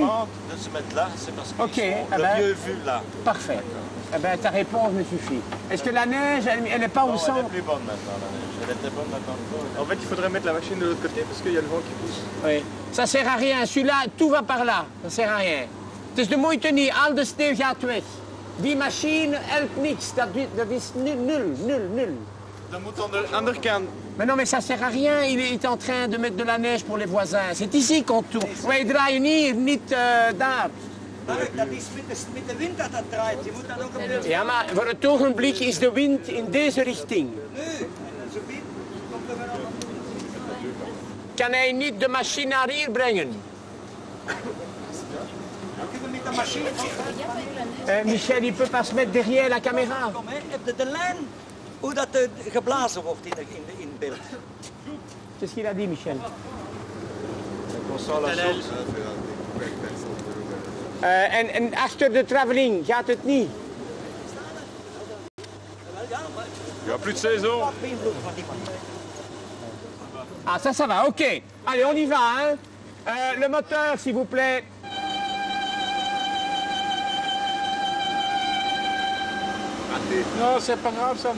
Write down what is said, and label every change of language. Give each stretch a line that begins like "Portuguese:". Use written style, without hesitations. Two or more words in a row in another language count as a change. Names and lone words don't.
French: demande de se mettre là, c'est parce qu'ils Ok, sont eh ben, le mieux vu là. Parfait. Eh ben, ta réponse me suffit. Est-ce que la neige, elle n'est pas Non, au elle centre? est plus bonne maintenant, la neige. Elle était bonne maintenant. En fait, il faudrait mettre la machine de l'autre côté parce qu'il y a le vent qui pousse. Oui. Ça sert à rien. Celui-là, tout va par là. Ça sert à rien.
Dutch: Het is de moeite niet. Al de sneeuw gaat weg. Die machine helpt niks. Dat is nul. Dan moet aan de andere kant.
French: Mais non, mais ça sert à rien. Il est en train de mettre de la neige pour les voisins. C'est ici qu'on tourne.
Dutch: Wij draaien hier, niet daar. Mark, dat is met de wind dat dat draait. Je moet dat ook een beetje... Ja, maar voor het ogenblik is de wind in deze richting. Nee, zo wind komt er wel aan. Kan hij niet de machine naar hier brengen? Kunnen we met de machine...
French: Michel, il peut pas se mettre derrière la caméra.
Dutch: Kom, hè. Heb je de lijn hoe dat geblazen wordt in beeld?
French: Qu'est-ce qu'il a dit, Michel? On sent la chose.
Dutch: En achter de travelling gaat het niet.
French: il n'y a plus de saison. Ah, ça va, ok. Allez, on y va, hein. Le moteur, s'il vous plaît. Non, c'est pas grave, ça va.